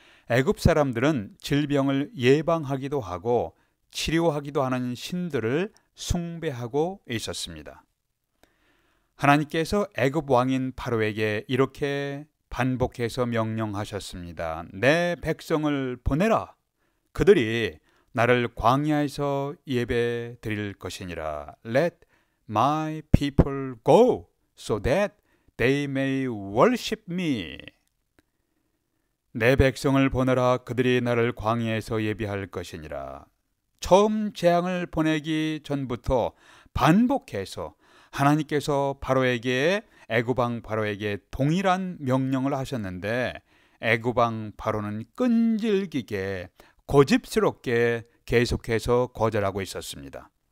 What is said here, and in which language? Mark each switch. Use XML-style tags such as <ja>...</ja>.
<ko>애굽 사람들은 질병을 예방하기도 하고 치료하기도 하는 신들을 숭배하고 있었습니다. 하나님께서 애굽 왕인 바로에게 이렇게 반복해서 명령하셨습니다. 내 백성을 보내라. 그들이 나를 광야에서 예배 드릴 것이니라.</ko> <en>Let my people go so that they may worship me.</en> <ko>내 백성을 보내라. 그들이 나를 광야에서 예배할 것이니라. 처음 재앙을 보내기 전부터 반복해서 하나님께서 애굽 왕 바로에게 동일한 명령을 하셨는데 애굽 왕 바로는 끈질기게 고집스럽게 계속해서 거절하고 있었습니다.</ko>